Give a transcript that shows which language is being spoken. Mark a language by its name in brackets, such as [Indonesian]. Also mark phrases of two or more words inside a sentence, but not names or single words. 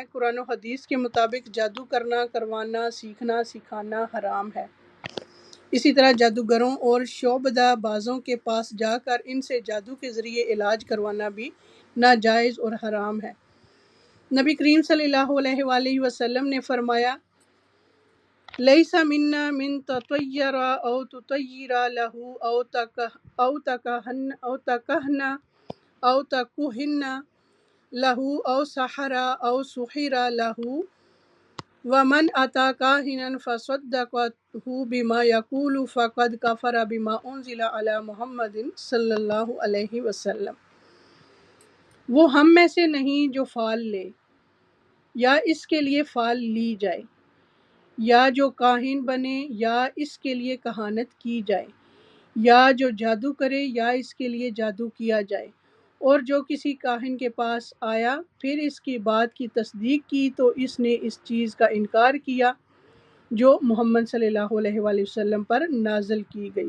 [Urdu] قرآن و حدیث کے مطابق جادو کرنا، کروانا، سیکھنا، سکھانا حرام ہے۔ اسی طرح جادوگروں اور شعبدہ بازوں کے پاس جا کر ان سے جادو کے ذریعے علاج کروانا بھی ناجائز اور حرام ہے۔ نبی کریم [Arabic] صلی اللہ علیہ وآلہ وسلم [Urdu] نے فرمایا، [Arabic] لیس منا من تطیر او تطیر له او تکہن او تکہن له او سحر او سحر له ومن اتی کاہنا فصدقه بما یقول فقد کفر بما انزل علی محمد صلی اللہ علیہ وسلم۔ [Urdu] وہ ہم میں سے نہیں جو فال لے یا اس کے لیے فال لی جائے، یا جو کاہن بنے یا اس کے لیے کہانت کی جائے، یا جو جادو کرے یا اس کے لیے جادو کیا جائے، اور جو کسی کاہن کے پاس آیا پھر اس کی بات کی تصدیق کی تو اس نے اس چیز کا انکار کیا جو محمد [Arabic] صلی اللہ علیہ وآلہ وسلم [Urdu] پر نازل کی گئی۔